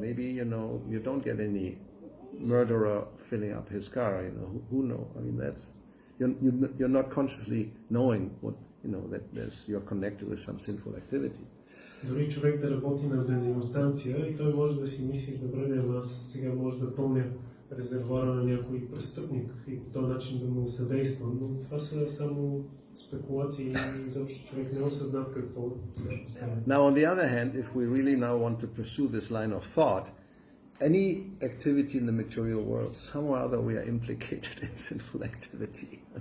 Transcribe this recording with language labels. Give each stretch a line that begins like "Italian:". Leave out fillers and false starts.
English: Maybe you don't get any murderer filling up his car. Who knows? That's you're not consciously knowing what that you're connected with some sinful activity.
Bulgarian: Дори човек да работи на бензиностанция и той може да си мисли, добре, аз сега може да пълня резервуара на някой престъпник и по този начин да му съдействам, но това са само спекулации и изобщо човек не осъзнат какво става.
English: Now, on the other hand, if we really now want to pursue this line of thought, any activity in the material world, somehow or other we are implicated in sinful activity.